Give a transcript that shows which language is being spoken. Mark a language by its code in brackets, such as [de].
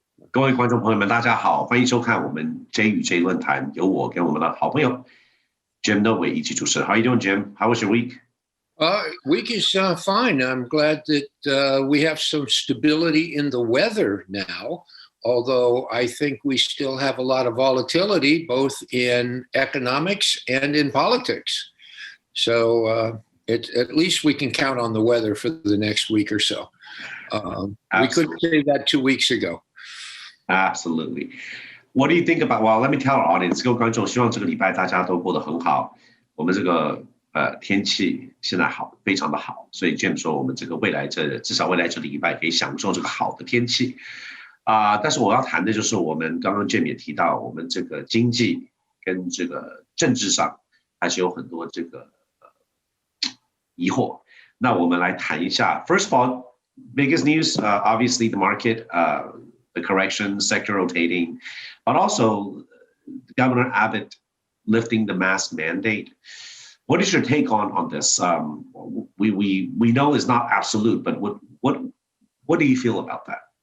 [zh] 各位观众朋友们，大家好，欢迎收看我们 J 与 J 论坛，由我跟我们的好朋友 Jim Noe 一起主持。 [en] How are you doing, Jim? How was your week? Week is fine. I'm glad that we have some stability in the weather now, although I think we still have a lot of volatility, both in economics and in politics. So at least we can count on the weather for the next week or so. We couldn't say that 2 weeks ago. Absolutely. What do you think about? Well, let me tell our audience, [zh] 各位观众，希望这个礼拜大家都过得很好。我们这个天气现在好，非常的好，所以 Jim 说我们这个至少未来这礼拜可以享受这个好的天气但是我要谈的就是我们刚刚 Jim 也提到，我们这个经济跟这个政治上还是有很多这个疑惑。那我们来谈一下。 [en] First of all, biggest news, obviously the market, the correction, sector rotating, but also Governor Abbott lifting the mask mandate. What is your take on this? We know it's not absolute, but what do you feel about that?